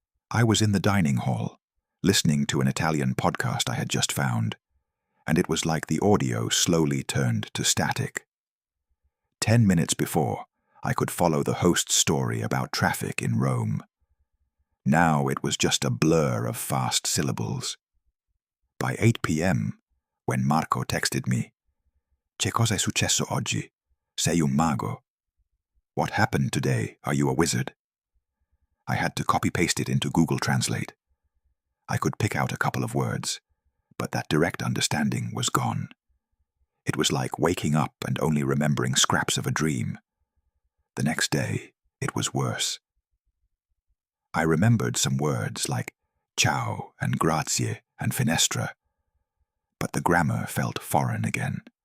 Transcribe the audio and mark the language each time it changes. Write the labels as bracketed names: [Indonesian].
[English] I was in the dining hall, listening to an Italian podcast I had just found, and it was like the audio slowly turned to static. 10 minutes before, I could follow the host's story about traffic in Rome. Now it was just a blur of fast syllables. By 8 p.m., when Marco texted me, [Italian] "Che cosa è successo oggi? Sei un mago? [English] What happened today? Are you a wizard?" I had to copy-paste it into Google Translate. I could pick out a couple of words, but that direct understanding was gone. It was like waking up and only remembering scraps of a dream. The next day, it was worse. I remembered some words like ciao and grazie and finestra, but the grammar felt foreign again.